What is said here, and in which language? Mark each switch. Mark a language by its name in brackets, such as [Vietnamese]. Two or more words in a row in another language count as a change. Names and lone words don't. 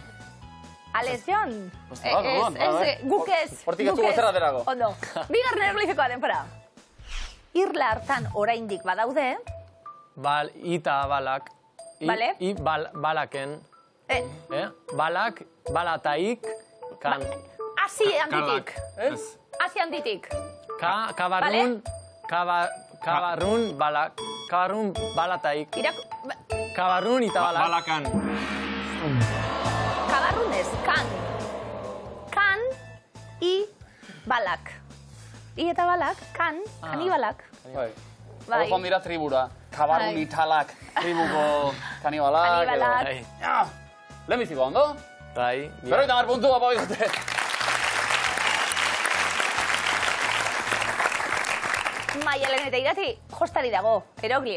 [Basque] Ales, Jon. Guk ez. Hortik ez dugu zer aterako. Ondo. Bigarren hieroglifikoa denpora. Irla hartan oraindik badaude. Ita balak. Bale. Balaken. Balak, balataik, kan. Asi handitik. Asi handitik. Kabarrun, kabarrun balataik. Kabarrun ita balak. Balakan. Kabarrun ez, kan. Kan, i, balak. I eta balak, kan, kanibalak. Bai. Hor joan dira tribura. Kabarrun italak, tribuko kanibalak. Kanibalak. Lehenbiziko, ondo? Bai. Berroita mar puntu, apa bigote. Maialen eta Irati, jostari dago, eroglio.